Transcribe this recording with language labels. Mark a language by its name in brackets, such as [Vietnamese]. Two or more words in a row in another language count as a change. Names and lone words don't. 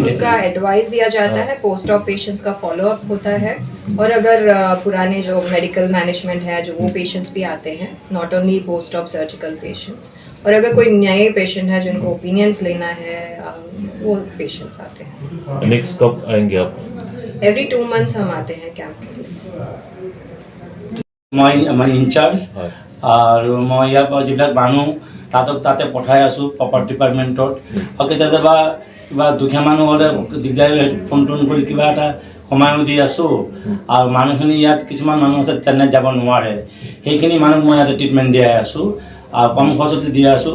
[Hindi] उनका एडवाइस दिया जाता है, [English] post op patients [Hindi] का फॉलोअप होता है, और अगर पुराने जो [English] medical management [Hindi] है जो वो पेशेंट्स भी आते हैं, [English] not only post op surgical patients, [Hindi] और अगर कोई नए पेशेंट है जिनको ओपिनियंस लेना है वो पेशेंट्स आते हैं। नेक्स्ट कब आएंगे आप? [English] every 2 months [Hindi] हम आते हैं कैंप के लिए। मैं इनचार्ज और मैं [Assamese] ইয়াৰ পৰা যিবিলাক মানুহ তাতে পঠাই আছোঁ [English] property departmentত, [Assamese] আৰু কেতিয়াবা কিবা দুখীয়া মানুহ হ'লে দিগদাৰী ফোন কৰি কিবা এটা কমায়ো দি আছোঁ। আৰু মানুহখিনি ইয়াত কিছুমান মানুহ আছে চেন্নাইত যাব নোৱাৰে, সেইখিনি মানুহ মই ইয়াতে ট্ৰিটমেণ্ট দিয়াই আছোঁ আৰু কম খৰচতে দি আছোঁ।